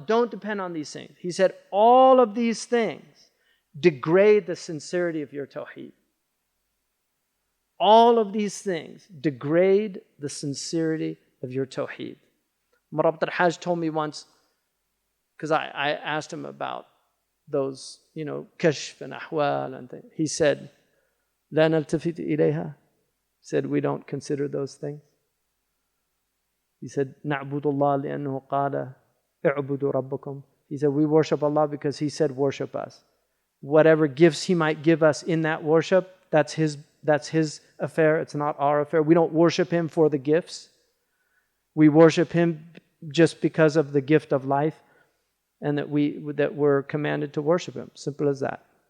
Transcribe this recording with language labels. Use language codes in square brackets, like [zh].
[en] Don't depend on these things. He said all of these things degrade the sincerity of your tawheed. All of these things degrade the sincerity of your tawheed. Murabat al-Hajj told me once, because I asked him about those, kashf and ahwal and things. He said, [ar] لا نلتفت إليها. [en] He said, we don't consider those things. He said, [ar] نعبد الله لأنه قال اعبدوا ربكم. [en] He said, we worship Allah because He said worship us. Whatever gifts He might give us in that worship, that's His affair. It's not our affair. We don't worship Him for the gifts. We worship Him just because of the gift of life, and that we're commanded to worship Him. Simple as that.